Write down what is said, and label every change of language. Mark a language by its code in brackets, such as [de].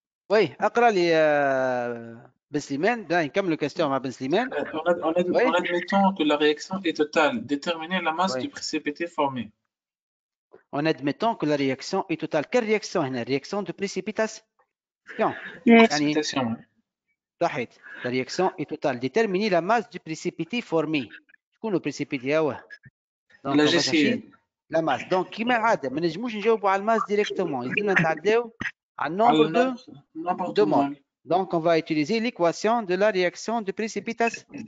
[ar] Oui, اقرا لي بن سليمان ده نكمل question مع بن سليمان. [fr] En admettant que la réaction est totale, déterminer la masse du précipité formé. En admettant que la réaction est totale. Quelle réaction هنا؟ Réaction de précipitation. Précipitation. صحيت. La réaction est totale. Déterminer la masse du précipité formé. [ar] شكون [fr] le précipité هو؟ Donc [ar] لا [fr] on va جي chercher la masse. [ar] Donc كيما العادة ما نجموش نجاوبوا على الماس ديريكتومون، يلزمنا نتعداو على النومبر دو [fr] n'importe de mol. mol. Donc on va utiliser l'équation de la réaction de précipitation.